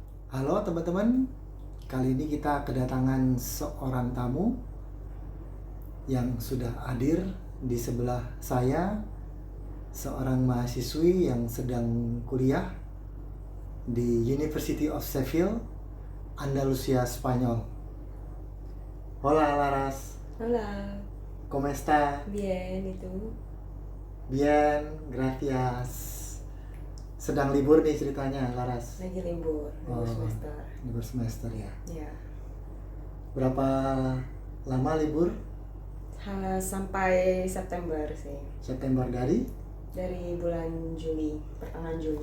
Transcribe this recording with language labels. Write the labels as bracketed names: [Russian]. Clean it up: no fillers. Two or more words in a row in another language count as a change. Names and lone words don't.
[Indonesian] Halo teman-teman, kali ini kita kedatangan seorang tamu yang sudah hadir di sebelah saya, seorang mahasiswi yang sedang kuliah di University of Sheffield, Andalusia, Spanyol. [Spanish] Hola Laras, Hola, ¿cómo está? bien, ¿y tú? Bien, gracias. [Indonesian] Sedang libur nih ceritanya Laras. Lagi libur semester. Libur semester ya. Ya, Berapa lama libur? sampai September sih. September dari Dari bulan Juli, pertengahan Juli.